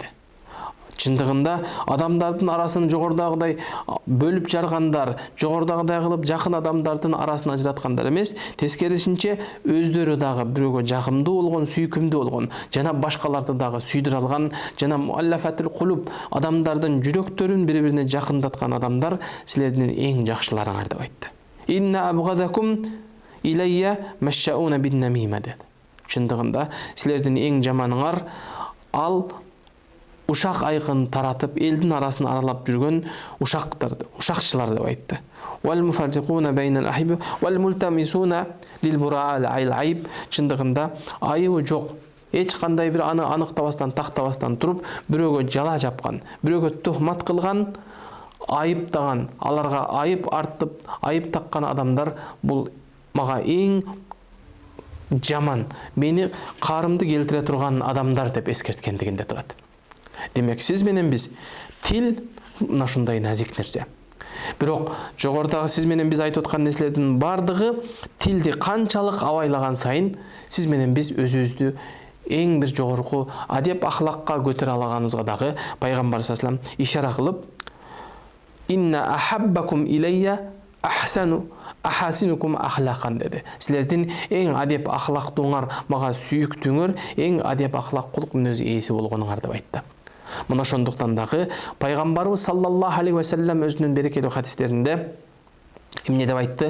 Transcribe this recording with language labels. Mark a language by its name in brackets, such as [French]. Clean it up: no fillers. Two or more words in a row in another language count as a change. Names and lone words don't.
[Kyrgyz] Чындыгында адамдардын арасын жогордагыдай бөлүп жаргандар, жогордагыдай кылып жакын адамдардын арасын ажыраткандар эмес, тескерисинче өздөрү дагы бирөөгө жагымдуу болгон, сүйкүмдүү болгон, жана башкаларды дагы сүйдүрө алган, жана [Arabic] مؤلفة القلوب [Kyrgyz] адамдардын жүрөктөрүн бири-бирине жакындаткан адамдар силердин эң жакшыларыңар деп айтты. [Arabic] إن أبغضكم إلي المشاؤون بالنميمة dedi. [Kyrgyz] Чындыгында силердин эң жаманыңар ал ушак айкын таратып, элдин арасын аралап жүргөн ушактарды, ушакчылар деп айтты. [Arabic] والمفرقون بين الأحبة والملتمسون للبراء العيب. [Kyrgyz] Чындыгында айыбы жок, эч кандай бир аны аныктабастан, тактабастан туруп, бирөөгө жала жапкан, бирөөгө тухмат кылган, айыптаган, аларга айып артып, айып таккан адамдар бул мага эң жаман, мени карымды келтире турган адамдар деп эскерткендигинде турат. Демек, сиз менен биз тил мына ушундай назик нерсе. Бирок жогорудагы сиз менен биз айтып аткан нерселердин бардыгы тилди канчалык абайлаган сайын сиз менен биз өзүбүздү эң бир жогорку адеп ахлакка көтөрө алганыбызга дагы пайгамбар [Arabic] صلى الله عليه وسلم [Kyrgyz] ишара кылып [Arabic] إن أحبكم إلي أحسن أحاسنكم أخلاقا [Kyrgyz] dedi. Силердин эң адеп ахлактууңар, мага сүйүктүүңөр, эң адеп ахлак кулк мүнөз ээси болгонуңар деп айтты. Мына ошондуктан дагы пайгамбарыбыз [Arabic] صلى الله عليه وسلم [Kyrgyz] өзүнүн берекелүү хадистеринде эмне деп айтты?